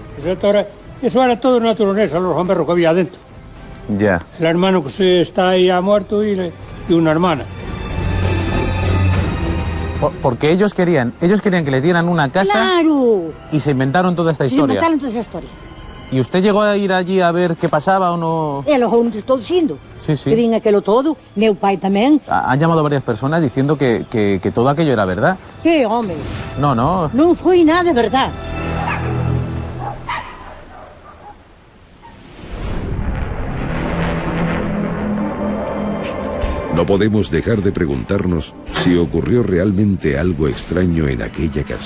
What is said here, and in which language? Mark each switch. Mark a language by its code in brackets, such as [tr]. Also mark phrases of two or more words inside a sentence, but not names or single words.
[es] Eso era todo naturaleza, los gamberros que había adentro. Ya. El hermano que se está ahí ha muerto y una hermana. Porque ellos querían que les dieran una casa. ¡Claro! Y se inventaron toda esta historia. Se inventaron toda esa historia. ¿Y usted llegó a ir allí a ver qué pasaba o no? [gl] É, los onde estou dicindo. [es] Sí, sí. [gl] Que vin aquelo todo, meu pai tamén. [es] Han llamado varias personas diciendo que todo aquello era verdad. [gl] que, home? [es] No, no. [gl] Non foi nada de verdad. [es] No podemos dejar de preguntarnos si ocurrió realmente algo extraño en aquella casa.